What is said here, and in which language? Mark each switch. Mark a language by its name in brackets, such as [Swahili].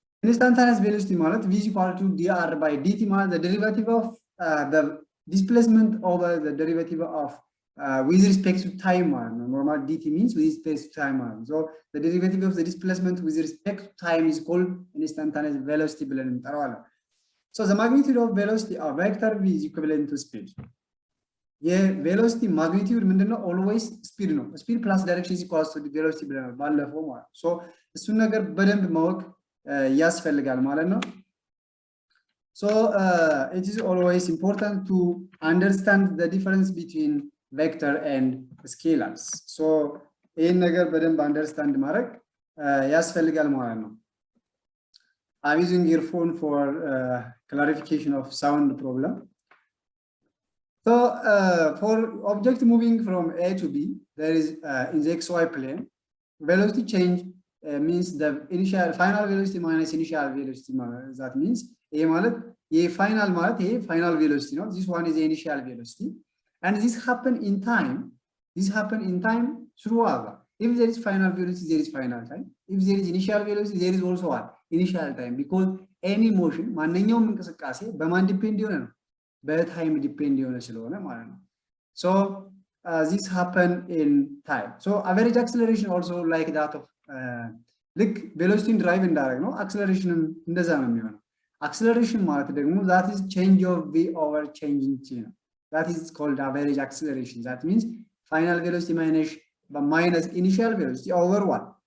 [English] Instantaneous velocity ማለት v is equal to dr by dt ማለት the derivative of the displacement over the derivative of with respect to time [Amharic] ማለት ነው. [English] Normal dt means with respect to time ማለት ነው. So the derivative of the displacement with respect to time is called instantaneous velocity [Amharic] ብለን እንጠራዋለን. [English] So the magnitude of velocity of vector v is equivalent to speed. [Amharic] የቬሎሲቲ ማግኒቲዩድ ምንድነው? ኦልዌይስ ስፒድ ነው። ስፒድ ፕላስ ዳይሬክሽን ኢኳልስ ቱ ቬሎሲቲ ብለናል ባለፈው ማለት ነው። ሶ እሱን ነገር በደንብ ማወቅ ያስፈልጋል ማለት ነው። ሶ [English] it is always important to understand the difference between vector and scalars. [Amharic] ሶ ይሄን ነገር በደንብ አንደርስታንድ ማድረግ ያስፈልጋል ማለት ነው። [English] I'm using earphone for clarification of sound problem. So for object moving from A to B, there is in the XY plane, velocity change means the initial final velocity minus initial velocity. That means final velocity. No? This one is the initial velocity, and this happen in time. This happen in time throughout. If there is final velocity, there is final time. If there is initial velocity, there is also what? Initial time. Because any motion, [Amharic] ማንኛውም እንቅስቃሴ በማን ዲፔንድ ይሆነ ነው? በታይም ዲፔንድ የሆነ ስለሆነ ማለት ነው። [English] So this happen in time. So average acceleration also like that of [Amharic] ልክ ቬሎሲቲን ድራይቭ እንዳደረግ ነው አክሰለሬሽንም እንደዛ ነው የሚሆነው። አክሰለሬሽን ማለት ደግሞ [English] that is change of v over change in t [Amharic] ነው። [English] That is called average acceleration. That means final velocity minus initial velocity over what?